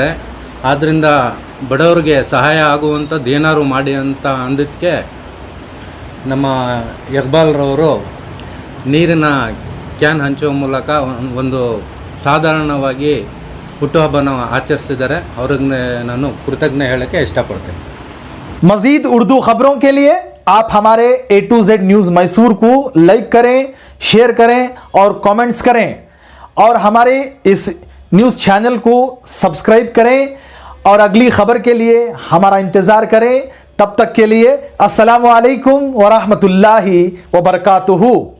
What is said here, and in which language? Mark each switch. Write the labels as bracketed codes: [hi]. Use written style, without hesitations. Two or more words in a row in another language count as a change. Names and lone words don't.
[kn] ಆದ್ದರಿಂದ ಬಡವರಿಗೆ ಸಹಾಯ ಆಗುವಂಥದ್ದು ಏನಾದ್ರು ಮಾಡಿ ಅಂತ ಅಂದಿದ್ದಕ್ಕೆ ನಮ್ಮ ಇಕ್ಬಾಲ್ರವರು ನೀರಿನ ಕ್ಯಾನ್ ಹಂಚುವ ಮೂಲಕ ಒಂದು ಸಾಧಾರಣವಾಗಿ ಹುಟ್ಟುಹಬ್ಬನ ಆಚರಿಸಿದ್ದಾರೆ. ಅವ್ರಿಗೆ ನಾನು ಕೃತಜ್ಞ ಹೇಳೋಕ್ಕೆ ಇಷ್ಟಪಡ್ತೇನೆ. [ur] مزید اردو خبروں کے لیے آپ ہمارے A to Z نیوز میسور کو لائک کریں، شیئر کریں اور کمنٹس کریں اور ہمارے اس [en] news channel [ur] کو سبسکرائب کریں اور اگلی خبر کے لیے ہمارا انتظار کریں. تب تک کے لیے [ar] السلام عليكم ورحمة الله وبركاته.